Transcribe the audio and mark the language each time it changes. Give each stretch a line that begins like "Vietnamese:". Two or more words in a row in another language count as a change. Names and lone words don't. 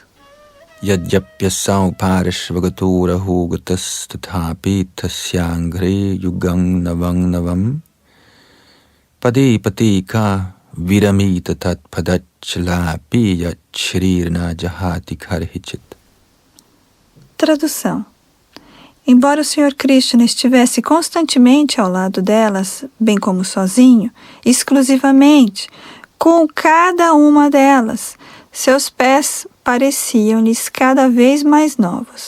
Sanskrit: Yadjapyasau parashvagatura gatas tathapi tasyangre yugam navam pade patika viramita tat padachalapi yachrirna jahati karhichit.
Portuguese: Tradução. Embora o Sr. Krishna estivesse constantemente ao lado delas, bem como sozinho, exclusivamente, com cada uma delas, seus pés pareciam-lhes cada vez mais novos.